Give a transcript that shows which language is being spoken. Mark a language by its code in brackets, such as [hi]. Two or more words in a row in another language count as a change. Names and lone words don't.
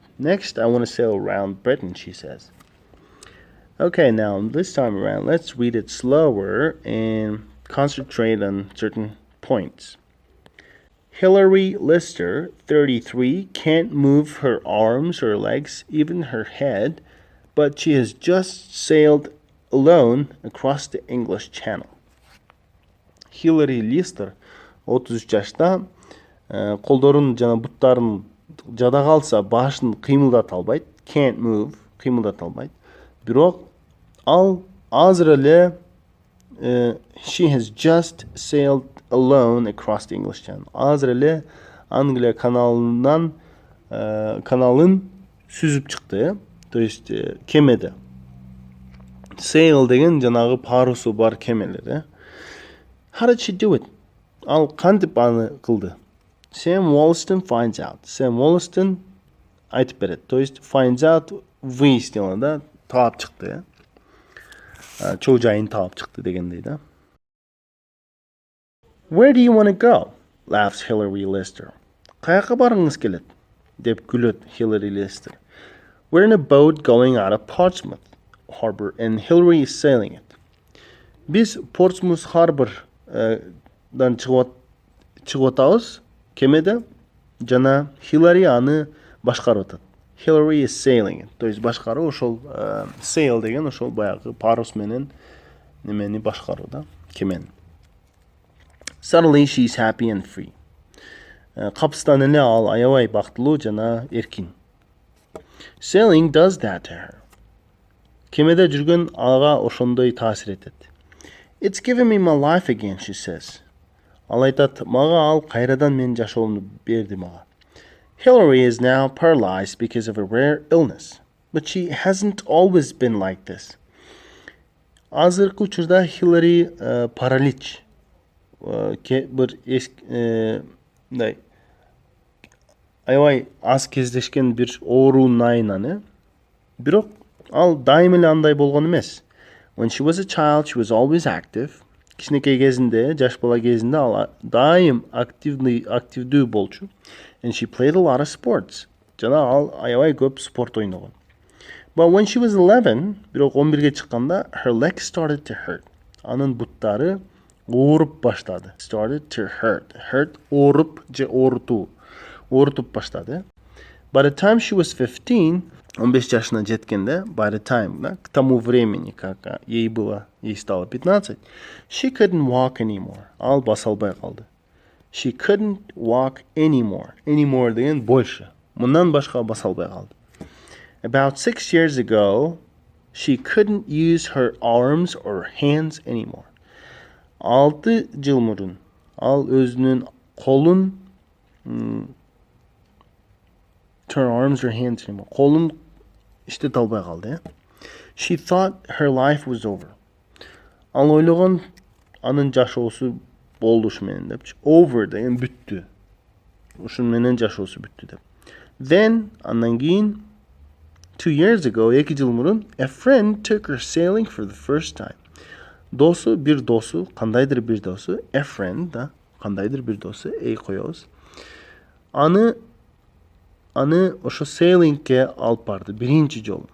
[en] Next, I want to sail around Britain, she says. Okay, now this time around, let's read it slower and concentrate on certain points. Hilary Lister, 33, can't move her arms or legs, even her head, but she has just sailed alone across the English Channel. [ky] Hilary Lister, 33 жашта, колдорун жана буттарын жада калса, башын кыймылдата албайт, [en] can't move, [ky] кыймылдата албайт. Бирок ал азыр эле [en] she has just sailed alone across the English Channel. [ky] Азыр эле Англия каналын сүзүп чыкты, [ru] то есть [ky] кемеде. Sail деген жанагы парусу бар кемелер. [en] How did she do it? [ky] Ал кантип аны кылды? [en] Sam Wollaston finds out. [ky] Sam Wollaston айтып берет. [ru] То есть [en] finds out [ky] выяснила, да, таап чыкты. Чоо жайын таап чыкты дегендей, да. [en] Where do you want to go? Laughs Hilary Lister. [ky] Каяка барыңыз келет? Деп күлөт Hilary Lister. [en] We're in a boat going out of Portsmouth Harbor, and Hilary is sailing it. [ky] Biz Portsmouth Harbor'dan чыгып атабыз кемеде, жана Hilary аны башкарып атат. [en] Hilary is sailing it. [ru] То есть [ky] башкаруу ошол sail деген ошол баягы парус менен немени башкаруу, да, кемени. [en] Suddenly she's happy and free. [ky] Капыстан эле ал аябай бактылуу жана эркин. [en] Sailing does that to her. [ky] Кемеде жүргөн ага ошондой таасир этет. [en] It's given me my life again, she says. [ky] Ал айтат, мага ал кайрадан менин жашоомду берди мага. [en] Hilary is now paralyzed because of a rare illness, but she hasn't always been like this. [ky] Азыркы учурда Hilary паралич, бир аябай аз кездешкен бир оорунун айынан, бирок ал дайым эле андай болгон эмес. [en] When she was a child, she was always active. [ky] Кичинекей кезинде, жаш бала кезинде ал дайым активдүү болчу. [en] And she played a lot of sports. [ky] Жана ал аябай көп спорт ойногон. [en] But when she was 11, [ky] бирок 11ге чыкканда, [en] her legs started to hurt. [ky] Анын буттары ооруп баштады. [en] Started to hurt. Hurt [ky] ооруп же оорутуу. Оорутуп баштады. [en] By the time she was 15, [ky] 15 жашына жеткенде, [en] by the time, [ru] да, к тому времени, как ей стало 15, [en] she couldn't walk anymore. [ky] Ал баса албай калды. [en] She couldn't walk anymore. [ky] Anymore деген больше. Мындан башка баса албай калды. [en] About 6 years ago, she couldn't use her arms or hands anymore. [ky] 6 жыл мурун ал өзүнүн колун [en] her arms or hands anymore. [ky] Колун иштете албай калды. [en] She thought her life was over. [ky] Ал ойлогон анын жашоосу болду ушу менен депчи. Over деген бүттү. Ушу менен жашоосу бүттү деп. Then, андан кийин [en] 2 years ago, [ky] 2 жыл мурун, [en] a friend took her sailing for the first time. [ky] Досу, бир досу, кандайдыр бир досу, [en] a friend, [ky] да, кандайдыр бир досу, эй коёбуз. Аны ошо sailingке алып барды, биринчи жолу.